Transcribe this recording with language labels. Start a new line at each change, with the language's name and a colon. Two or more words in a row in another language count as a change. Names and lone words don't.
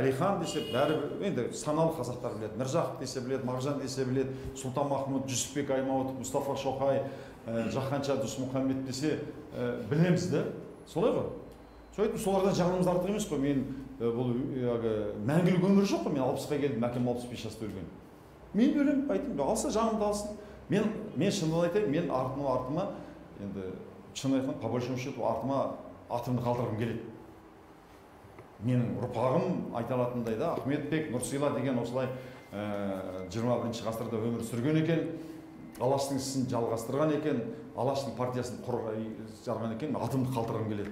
Kazakh: Әлихан десе, бәрі енді саналы қазақтар біледі. Міржақып десе біледі, Мағжан десе біледі, Сұлтанмахмұт, Жүсіпбек Аймауытов, Мұстафа Шоқай, Жақанша Досмұхаммед десе білеміз да. Солай ғой. Сөйтіп солардан жағымыз артық емес қой. Мен бұл мәңгілік өмір жоқ қой. Мен 60-қа келдім, әкем 65 жаста өлген. Мен өлем, айтым, алса жағымды алсын. Мен шынын айтайын, мен артыма енді шын айтқан,
Russian: по большому счету
Kazakh: артыма атымды қалдырғым келеді. Менің ұрпағым айта алатындай да, Ахметбек, Нұрсила деген осылай 21-ші ғасырда өмір сүрген екен, алаштың ісін жалғастырған екен, алаштың партиясын жарған екен, атымды қалдырғым келеді.